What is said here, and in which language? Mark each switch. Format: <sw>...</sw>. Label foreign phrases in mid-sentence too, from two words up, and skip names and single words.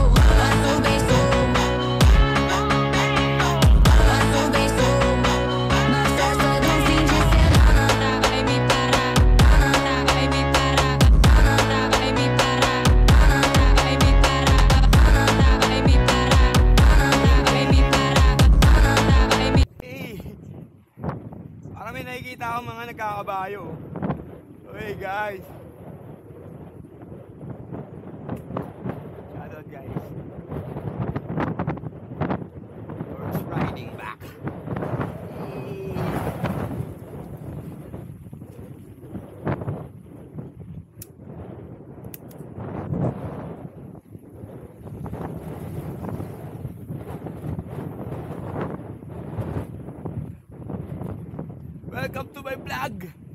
<pt>Passo bem solto. Passo bem solto. Na festa do fim de semana, vai me parar. Vai me parar. Vai me parar. Vai me parar. Vai me parar. Vai me parar. Vai me</pt> <tl>Parang may nakikita akong mga nagkakabayo.</tl> <en>Okay guys. Shout out guys. Horse riding back. Welcome to my vlog.</en>